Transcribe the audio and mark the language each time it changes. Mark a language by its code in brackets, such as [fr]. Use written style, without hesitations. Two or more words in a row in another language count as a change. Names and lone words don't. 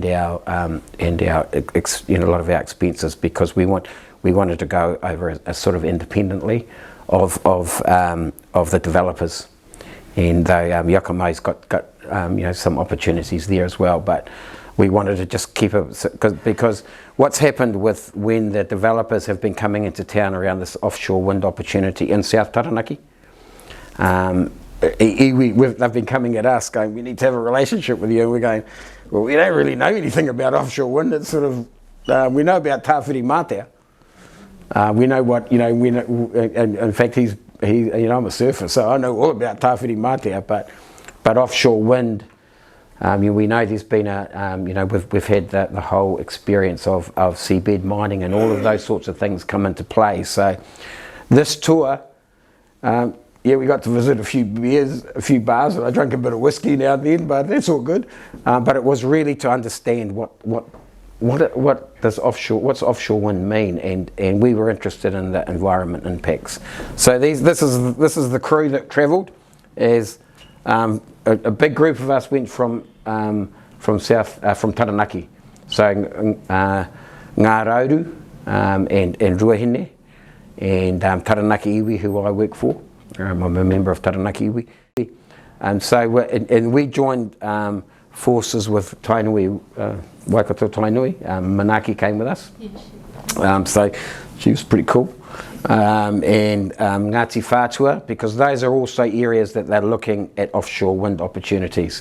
[en] our a lot of our expenses because we wanted to go over a sort of independently of the developers, and Yakamai's got some opportunities there as well, but we wanted to just keep it because what's happened with when the developers have been coming into town around this offshore wind opportunity in South Taranaki, they've been coming at us going, we need to have a relationship with you, and we're going, well, we don't really know anything about offshore wind. It's sort of we know about [mi] tāwhiri mātea. [en] We know what, we know, and in fact I'm a surfer, so I know all about [mi] tāwhiri mātea, [en] but offshore wind, we know there's been we've had the whole experience of seabed mining and all of those sorts of things come into play. So this tour, we got to visit a few bars, and I drank a bit of whiskey now and then, but that's all good. But it was really to understand what does offshore wind mean, and we were interested in the environment impacts. So this is the crew that travelled. As a big group of us went from Taranaki. So Ngā Rauru and Ruahine and Taranaki Iwi, who I work for. I'm a member of Taranaki Iwi. And we joined forces with Tainui, Waikato Tainui. Manaki came with us. So she was pretty cool. And Ngāti Whātua, because those are also areas that they're looking at offshore wind opportunities.